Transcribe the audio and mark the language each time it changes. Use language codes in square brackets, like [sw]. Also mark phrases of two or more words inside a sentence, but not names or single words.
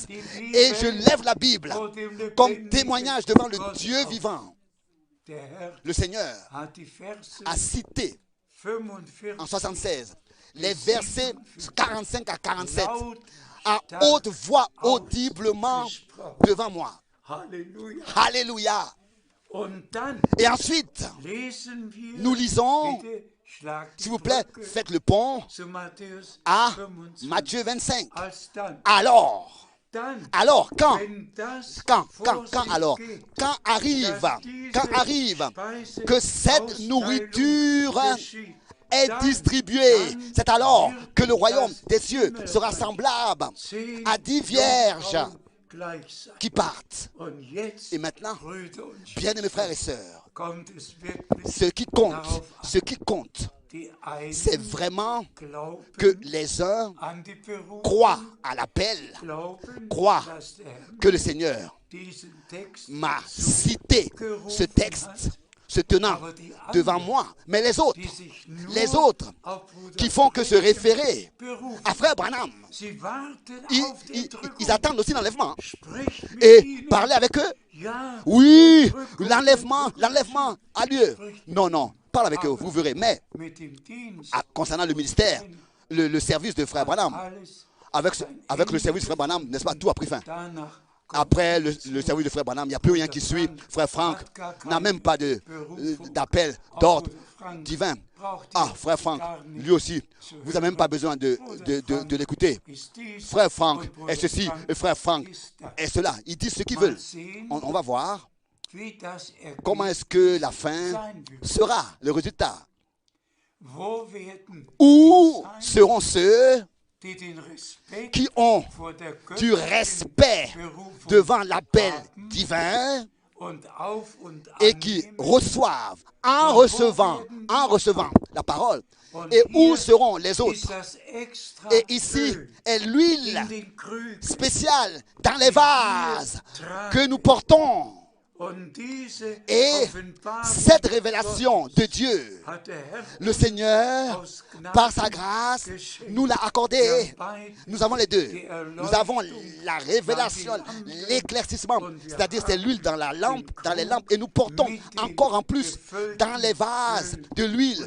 [fr] Et je lève la Bible comme témoignage devant le Dieu vivant. Le Seigneur a cité en 76 les versets 45 à 47 à haute voix audiblement devant moi. [de] Halleluja. [fr] Alléluia. [de] Und dann [fr] Et ensuite, [de] lesen wir, [fr] nous lisons, [de] bitte schlag die [fr] s'il vous plaît, [de] Brücke [fr] faites le pont [de] zu Matthäus [fr] à 25. Matthieu 25. [de] Alsdann, [fr] Alors, quand [de] wenn das [fr] alors, [de] vorgeht, [fr] quand arrive que cette nourriture [de] geschieht, [fr] est distribuée, c'est alors que le royaume des cieux sera semblable à 10 vierges [de] gleich sein. [fr] qui partent. [de] Und jetzt, [fr] Et maintenant, [de] Brüder und Schwestern, [fr] bien-aimés frères et sœurs, [de] kommt es wirklich [fr] ce qui compte, [de] die einen [fr] c'est vraiment [de] glauben [fr] que les uns [de] an die Berufung, [fr] croient à l'appel, [de] glauben, [fr] croient [de] dass der Herr [fr] que le Seigneur [de] diesen Text [fr] m'a cité ce texte se tenant devant moi. Mais les autres [de] die sich [fr] les [de] nur [fr] autres [de] auf Bruder [fr] qui font que se référer [de] berufen. [fr] à Frère Branham, [de] Sie warten [fr] ils, [de] auf die [fr] ils- [de] Entrückung. [fr] ils attendent aussi l'enlèvement. [de] Sprich mit [fr] Et [de] ihnen. [fr] parler avec eux. [de] Ja, [fr] Oui, [de] Entrückung, [fr] l'enlèvement a lieu. Non, parle avec eux, vous verrez. Mais [de] mit dem Dienst [fr] concernant le ministère, le service de Frère Branham, [de] alles [fr] avec le service de Frère Branham, n'est-ce pas, tout a pris fin. [de] danach [fr] Après le service de Frère Branham, il n'y a plus rien qui suit. Frère Franck n'a même pas d'appel, d'ordre divin. Ah, Frère Franck, lui aussi, vous n'avez même pas besoin de l'écouter. [de] ist dies [fr] Frère Franck [de] und Bruder [fr] est ceci, [de] Frank [fr] et Frère Franck [de] ist das. [fr] est cela. Ils disent ce qu'ils [de] Mal [fr] veulent. [de] sehen, [fr] On va voir [de] wie das [fr] comment [de] Ergebnis [fr] est-ce que la fin [de] sein wird. [fr] sera, le résultat. [de] Wo werden [fr] Où [de] die sein, [fr] seront ceux [de] die den Respekt [fr] qui ont [de] vor der [fr] du [de] göttlichen [fr] respect [de] Berufung [fr] devant l'appel [de] haben [fr] divin [de] und auf und [fr] et qui [de] annehmen, [fr] reçoivent, en recevant la parole, et où seront les autres? [de] ist das extra [fr] Et ici [de] Öl [fr] est l'huile [de] in den Krügen [fr] spéciale dans les vases que nous portons. Et cette révélation de Dieu, le Seigneur, par sa grâce, nous l'a accordée. Nous avons les deux. Nous avons la révélation, l'éclaircissement, c'est-à-dire c'est l'huile dans la lampe, dans les lampes, et nous portons encore en plus dans les vases de l'huile.